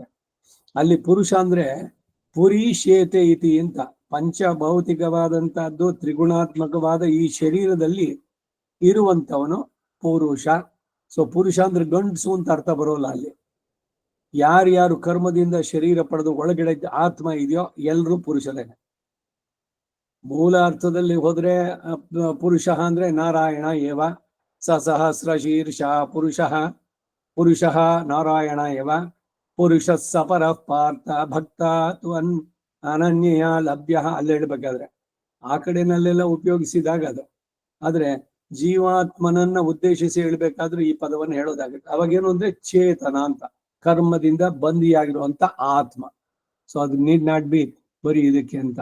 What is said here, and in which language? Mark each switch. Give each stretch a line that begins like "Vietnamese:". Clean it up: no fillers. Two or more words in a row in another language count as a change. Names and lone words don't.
Kannada: ಅಲ್ಲಿ ಪುರುಷ ಅಂದ್ರೆ
Sanskrit: ಪುರೀಶೇತೆ ಇತಿ
Kannada: ಅಂತ ಪಂಚಭೌತಿಕವಾದಂತಹದ್ದು ತ್ರಿಗುಣಾತ್ಮಕವಾದ ಈ ಶರೀರದಲ್ಲಿ ಇರುವಂತವನು ಪುರುಷ. ಸೊ ಪುರುಷ ಅಂದ್ರೆ ಗಂಡಸು ಅಂತ ಅರ್ಥ ಬರೋಲ್ಲ ಅಲ್ಲಿ. ಯಾರ್ಯಾರು ಕರ್ಮದಿಂದ ಶರೀರ ಪಡೆದು ಒಳಗಡೆ ಆತ್ಮ ಇದೆಯೋ ಎಲ್ಲರೂ ಪುರುಷರೇನೆ. ಮೂಲ ಅರ್ಥದಲ್ಲಿ ಹೋದ್ರೆ ಪುರುಷ ಅಂದ್ರೆ
Sanskrit: ನಾರಾಯಣ ಏವ ಸ ಸಹಸ್ರ ಶೀರ್ಷ ಪುರುಷ ಪುರುಷ ನಾರಾಯಣ ಏವ ಪುರುಷ ಸಪರ ಪಾರ್ಥ ಭಕ್ತ ಅನನ್ಯ ಲಭ್ಯ
Kannada: ಅಲ್ಲಿ ಹೇಳ್ಬೇಕಾದ್ರೆ ಆ ಕಡೆನಲ್ಲೆಲ್ಲ ಉಪಯೋಗಿಸಿದಾಗ ಅದು. ಆದ್ರೆ ಜೀವಾತ್ಮನನ್ನ ಉದ್ದೇಶಿಸಿ ಹೇಳ್ಬೇಕಾದ್ರೆ ಈ ಪದವನ್ನು ಹೇಳೋದಾಗುತ್ತೆ. ಅವಾಗೇನು ಅಂದ್ರೆ ಚೇತನ ಅಂತ, ಕರ್ಮದಿಂದ ಬಂದಿಯಾಗಿರುವಂತ ಆತ್ಮ. ಸೊ ಅದು
English: need not be
Kannada: ಬರೀ ಇದಕ್ಕೆ ಅಂತ.